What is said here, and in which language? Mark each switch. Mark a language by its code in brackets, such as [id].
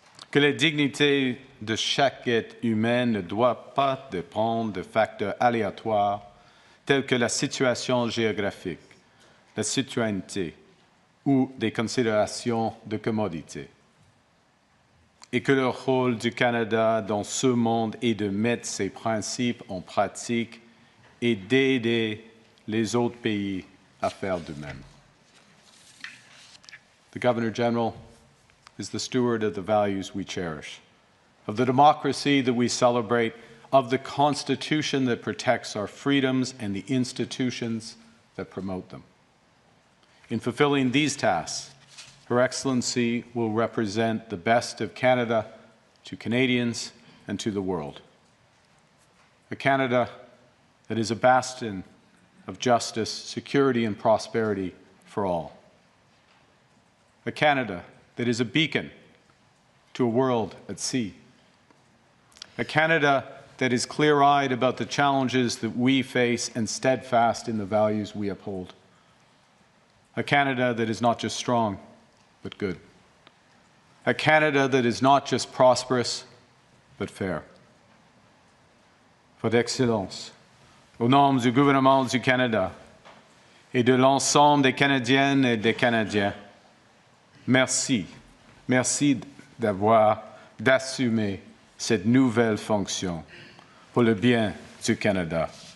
[fr] Que la dignité de chaque être humain ne doit pas dépendre de facteurs aléatoires tels que la situation géographique, la citoyenneté ou des considérations de commodité. Et que le rôle du Canada dans ce monde est de mettre ces principes en pratique et d'aider les autres pays à faire de même. [en] The Governor General is the steward of the values we cherish, of the democracy that we celebrate, of the Constitution that protects our freedoms and the institutions that promote them. In fulfilling these tasks, Her Excellency will represent the best of Canada to Canadians and to the world. A Canada that is a bastion of justice, security, and prosperity for all. A Canada that is a beacon to a world at sea. A Canada that is clear-eyed about the challenges that we face and steadfast in the values we uphold. A Canada that is not just strong, but good. A Canada that is not just prosperous, but fair. [fr] Votre Excellence, au nom du gouvernement du Canada et de l'ensemble des Canadiennes et des Canadiens, merci. Merci d'assumer cette nouvelle fonction pour le bien du Canada.